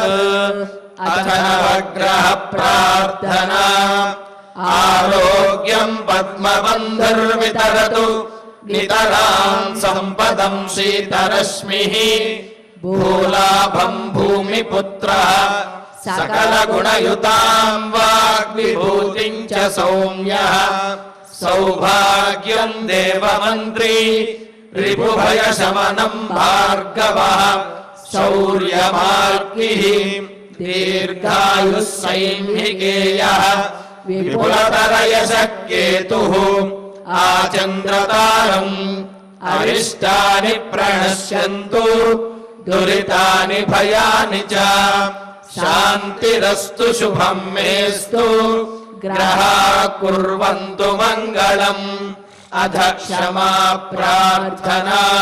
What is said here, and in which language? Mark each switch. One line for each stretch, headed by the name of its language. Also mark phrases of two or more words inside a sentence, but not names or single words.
Sanskrit: అథ నవగ్రహ ప్రార్థనా ఆరోగ్యం పద్మబంధుర్వితరతు నితరాం సంపదం శీతరశ్మిః భూలాభం భూమిపుత్రః सकलगुणयुतां वाग्विभूतिं च सौम्यः सौभाग्यं देवमन्त्री रिपुभयशमनं भार्गवः शौर्यमार्गिः दीर्घायुः सैन्निकेयः विपुलतरयशः केतुः आचन्द्रतारम् अरिष्टानि प्रणश्यन्तु दुरितानि भयानि च शान्तिरस्तु शुभं मेस्तु ग्रहाः कुर्वन्तु मङ्गलम् अध क्षमा प्रार्थना